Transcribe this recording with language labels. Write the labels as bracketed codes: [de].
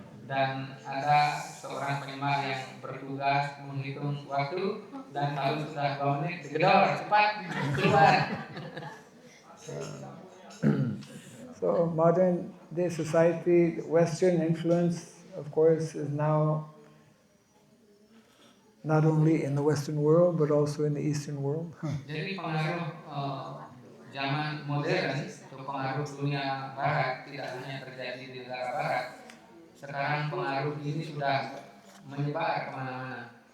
[id] Dan ada seorang penyembah yang bertugas menghitung waktu, dan kalau sudah 2 menit digedor, cepat keluar. [en] So modern day society, Western influence, of course, is now not only in the Western world, but also in the Eastern world. [id] Jadi pengaruh zaman modern atau pengaruh dunia barat tidak hanya terjadi di negara barat. Sekarang pengaruh ini sudah menyebar kemana-mana.